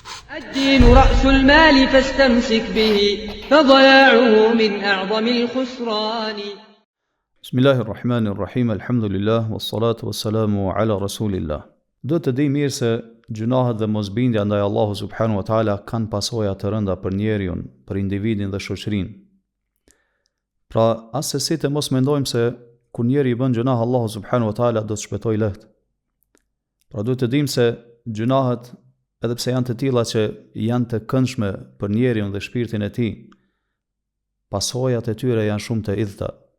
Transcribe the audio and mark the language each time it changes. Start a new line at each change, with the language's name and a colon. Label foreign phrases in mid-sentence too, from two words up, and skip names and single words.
Arabic: الدين رأس المال فاستمسك به فضياعه من أعظم الخسران. بسم الله الرحمن الرحيم الحمد لله والصلاة والسلام على رسول الله.
Albanian: Do të di mirë se gjunahet dhe mosbindja ndaj
Arabic: الله سبحانه وتعالى
Albanian: kanë pasoja të rënda për njeriun, për individin dhe shoqërinë. Pra, as se si të mos mendojmë se kur njeri i bën gjunah
Arabic: الله سبحانه وتعالى
Albanian: do të shpëtojë lehtë. Pra, duhet të dimë se gjunahet, edhe pse janë të tilla që janë të këndshme për njeriun dhe shpirtin e tij, pasojat e tyre janë shumë të idhta.